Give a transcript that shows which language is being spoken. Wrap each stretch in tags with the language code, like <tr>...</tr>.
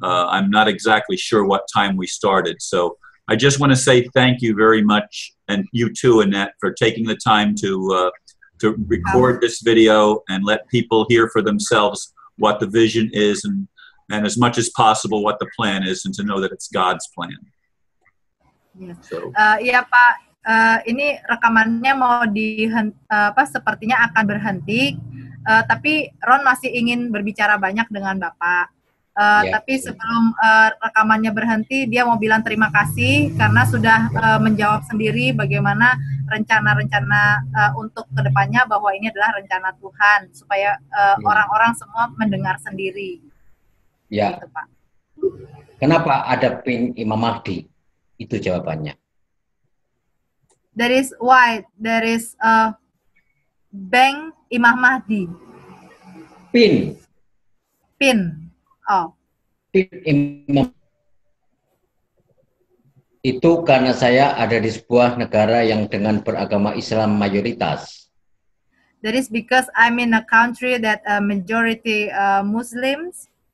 <en>I'm not exactly sure what time we started, so I just want to say thank you very much, and you too, Annette, for taking the time to record this video and let people hear for themselves what the vision is and and as much as possible what the plan is, and to know that it's God's plan. Yes. So,</en> <id>Iya Pak, ini rekamannya mau sepertinya akan berhenti, tapi Ron masih ingin berbicara banyak dengan Bapak. Tapi sebelum rekamannya berhenti, dia mau bilang terima kasih karena sudah menjawab sendiri bagaimana rencana-rencana untuk kedepannya, bahwa ini adalah rencana Tuhan supaya orang-orang semua mendengar sendiri. Ya. Gitu, Pak. Kenapa ada pin Imam Mahdi? Itu jawabannya.</id> <en>That is why there is a bank Imam Mahdi. Pin. Oh.</en> <id>Pin Imam. Itu karena saya ada di sebuah negara yang dengan beragama Islam mayoritas.</id> <en>That is because I'm in a country that majority Muslims.</en>